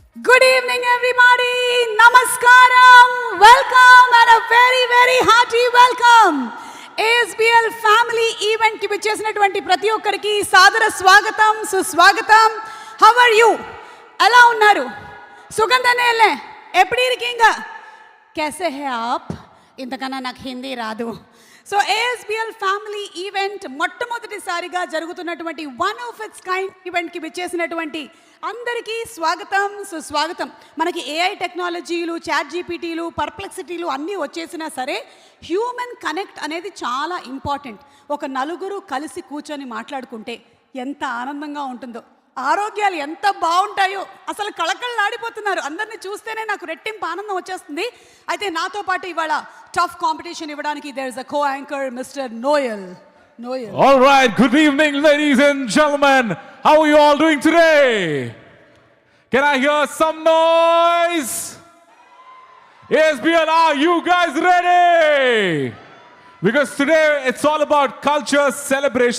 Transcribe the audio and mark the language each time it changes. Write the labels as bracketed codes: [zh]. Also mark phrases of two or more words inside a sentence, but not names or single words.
[en] Good evening, everybody. Namaskaram. Welcome and a very, very hearty welcome. [te] ASBL [en] family event [te] ki vichesinaటువంటి ప్రతి ఒక్కరికి సాదర స్వాగతం సుస్వాగతం. How are you? ఎలా ఉన్నారు? [hi] సుగంధనేలే [ta] எப்படி இருக்கீங்க [hi] कैसे हैं आप? [te] ఇంతకన్నా నాకు హిందీ రాదు. సో ASBL [en] family event [te] మొట్టమొదటిసారిగా జరుగుతున్నటువంటి [en] one of its kind [te] ఈవెంట్కి విచ్చేసినటువంటి అందరికీ స్వాగతం సుస్వాగతం. మనకి AI టెక్నాలజీలు, చాట్ జీపీటీలు, పర్ప్లెక్సిటీలు అన్నీ వచ్చేసినా సరే [en] human connect [te] అనేది చాలా ఇంపార్టెంట్. ఒక నలుగురు కలిసి కూర్చొని మాట్లాడుకుంటే ఎంత ఆనందంగా ఉంటుందో, ఆరోగ్యాలు ఎంత బాగుంటాయో, అసలు కళకళలాడిపోతున్నారు. అందరిని చూస్తేనే నాకు రెట్టింపు ఆనందం వచ్చేస్తుంది. అయితే నాతో పాటు ఇవాళ [en] tough competition [te] ఇవ్వడానికి [en] there is a co anchor [te] మిస్టర్ నోయల్. [en] All right, good evening ladies and gentlemen. How are you all doing today? Can I hear some noise? ASBL, are you guys ready? Because today it's all about culture, celebration.